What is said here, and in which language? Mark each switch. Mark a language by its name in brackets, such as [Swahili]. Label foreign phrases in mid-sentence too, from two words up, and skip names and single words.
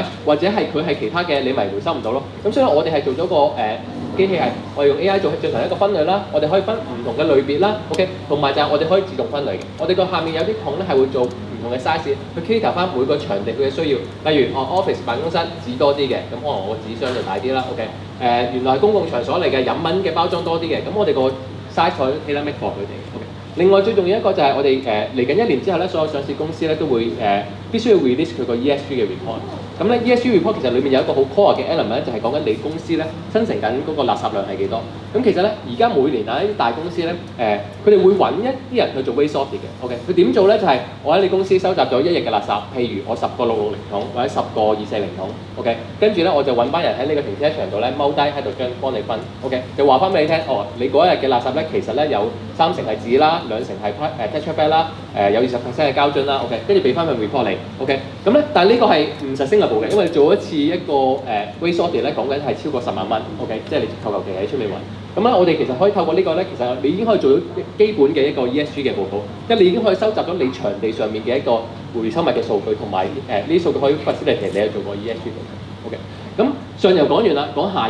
[Cantonese] 或者係佢係其他嘅你咪回收唔到咯。咁所以我哋係做咗個機器係我哋用 AI 做進行一個分類啦，我哋可以分唔同嘅類別啦 ，OK， 同埋就係我哋可以自動分類嘅。我哋個下面有啲桶咧係會做唔同嘅 size，去 cater 翻每個場地佢嘅需要。例如office 辦公室紙多啲嘅，咁可能我個紙箱就大啲啦 ，OK， 原來係公共場所嚟嘅，飲品嘅包裝多啲嘅，咁我哋個 size 可以 [English] tailor make for [Cantonese] 佢哋 ，OK。另外最重要一個就係我哋嚟緊1年之後咧，所有上市公司咧都會必須要 release 佢個 ESG 嘅 report。咁咧 ESG report 其實裏面有一個好 core 嘅 element 咧，就係講緊你公司咧生成緊嗰個垃圾量係幾多。咁其實咧而家每年啊啲大公司咧佢哋會揾一啲人去做 [English] waste sorting [Cantonese] 嘅。OK， 佢點做咧？就係我喺你公司收集咗1日嘅垃圾，譬如我10個660桶或者10個240桶。OK， 跟住咧我就揾班人喺呢個停車場度咧踎低喺度幫你分。OK， 就話翻俾你聽，你嗰一日嘅垃圾咧其實咧有3成係紙啦，2成係 [English] tetra bag [Cantonese] 啦，有20% 嘅膠樽啦。OK， 跟住俾翻份 report 你。OK， 咁咧但係呢個係唔實升嘅，因為做一次一個 [English] waste sorting [Cantonese] 咧講緊係超過10萬蚊。OK， 即係你求其喺出面揾。咁咧我哋其實可以透過呢個咧，其實你已經可以做到基本嘅一個 ESG 嘅報告，即係你已經可以收集到你場地上面嘅一個回收物嘅數據，同埋呢啲數據可以 facilitate 你去做個 ESG 報告。OK， 咁上游講完啦，講下游。